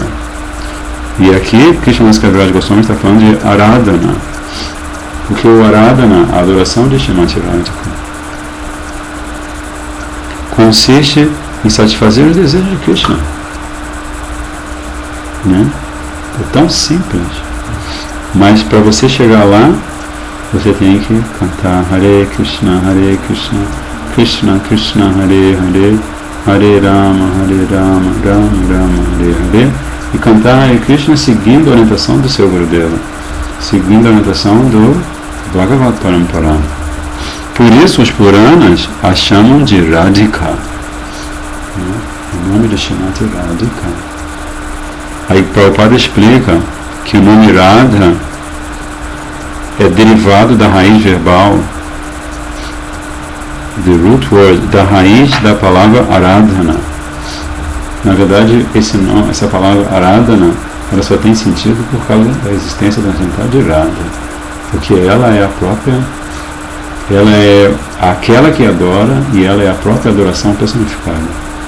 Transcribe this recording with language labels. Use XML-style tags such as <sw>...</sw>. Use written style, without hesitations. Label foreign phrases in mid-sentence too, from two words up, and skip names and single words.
<pt>E aqui, Krishnadas Kaviraj Goswami está falando de Aradhana, porque o Aradhana, a adoração de Srimati Radhika, consiste em satisfazer os desejos de Krishna. Né? É tão simples. Mas para você chegar lá, você tem que cantar</pt> <sa>हरे कृष्ण, कृष्ण कृष्ण, हरे हरे, हरे राम, राम राम, हरे हरे,</sa> <pt>Hare Rama, Rama Rama, Hare Hare, e cantar Hare Krishna seguindo a orientação do seu Gurudeva, seguindo a orientação do Bhagavad Parampara. Por isso os Puranas a chamam de Radhika, o nome de Srimati Radhika. Aí Prabhupada explica que o nome Radha é derivado da raiz verbal,</pt> <en>the root word,</en> <pt>da raiz da palavra Aradhana. Na verdade, essa palavra Aradhana, ela só tem sentido por causa da existência da vontade de Radha, porque ela é a própria, ela é aquela que adora e ela é a própria adoração personificada.</pt>